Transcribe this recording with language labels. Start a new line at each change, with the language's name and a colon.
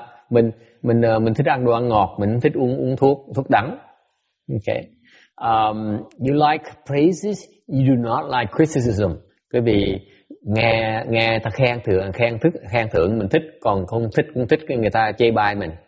Vietnamese: Mình thích ăn đồ ăn ngọt, mình thích uống thuốc đắng.
English: Okay. You like praises, you do not like criticism.
Vietnamese: Bởi vì nghe ta khen thưởng mình thích, còn không thích người ta chê bai mình.